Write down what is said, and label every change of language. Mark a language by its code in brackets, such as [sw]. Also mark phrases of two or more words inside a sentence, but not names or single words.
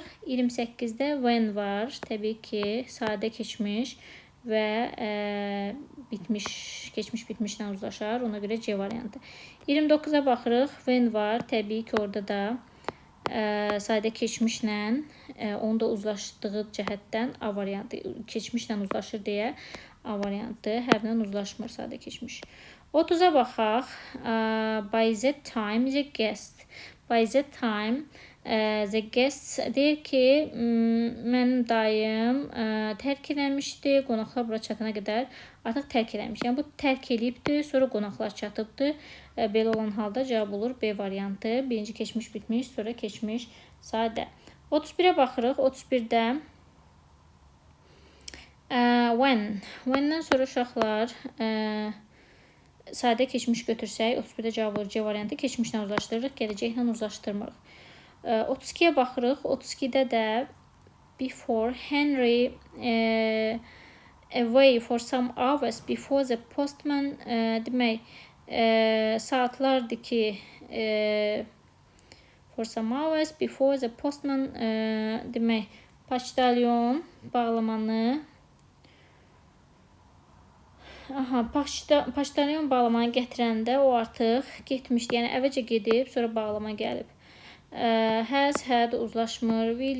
[az] 28-də when var, təbii ki, sadə keçmiş və keçmiş bitmişlə uzlaşar, ona görə C variantı. 29-a baxırıq. When var, təbii ki, orada da sadə keçmişlə, onu da uzlaşdığı cəhətdən A variantı, keçmişlə uzlaşır deyə A variantı, hərlə uzlaşmır sadə keçmiş. 30-a baxaq. [en] By that time, the guest. By that time, the guest [az] deyir ki, mənim dayım tərk eləmişdi, qonaqlar bura çatana qədər artıq tərk eləmiş. Yəni, bu tərk eləyibdir, sonra qonaqlar çatıbdır. Belə olan halda cavab olur B variantı. Birinci keçmiş bitmiş, sonra keçmiş sadə. 31-ə baxırıq. 31-də when-dən sonra uşaqlar sadə keçmiş götürsək, 31-də cavab olur C variantı. Keçmişlə uzlaşdırırıq, gələcəklə uzlaşdırmırıq. 32-yə baxırıq. 32-də də [en] before Henry away for some hours before the postman [az] demək saatlardır ki [en] for some hours before the postman [az] demək poçtalyon bağlamanı Aha, paçtalyon bağlamanı gətirəndə o artıq getmişdi. Yəni əvvəlcə gedib, sonra bağlama gəlib. Has, had uzlaşmır.